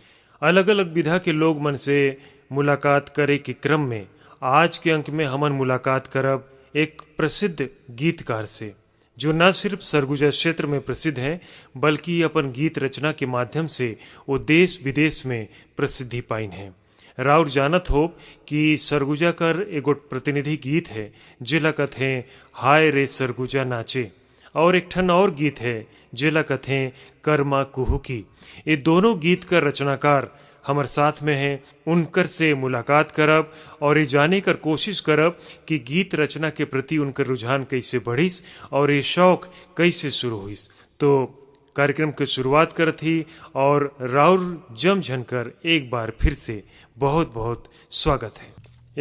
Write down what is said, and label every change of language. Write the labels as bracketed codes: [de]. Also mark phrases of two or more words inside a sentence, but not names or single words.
[sgj] अलग अलग विधा के लोग मन से मुलाकात करे के क्रम में आज के अंक में हमन मुलाकात करब एक प्रसिद्ध गीतकार से, जो न सिर्फ सरगुजा क्षेत्र में प्रसिद्ध हैं बल्कि अपन गीत रचना के माध्यम से वो देश विदेश में प्रसिद्धि पाइन हैं। राउर जानत हो कि सरगुजा कर एगो प्रतिनिधि गीत है जेला कथे हाय रे सरगुजा नाचे, और एक ठन और गीत है जेला कथे कर्मा कुहुकी। [hi] ये दोनों गीत का रचनाकार हमार साथ में हैं। [sgj] उनकर से मुलाकात करब और ये जाने कर कोशिश करब कि गीत रचना के प्रति उनकर रुझान कैसे बढ़िस और ये शौक कैसे शुरू हुइस। तो कार्यक्रम की शुरुआत करत ही और राउर जम झनकर एक बार फिर से बहुत बहुत स्वागत है।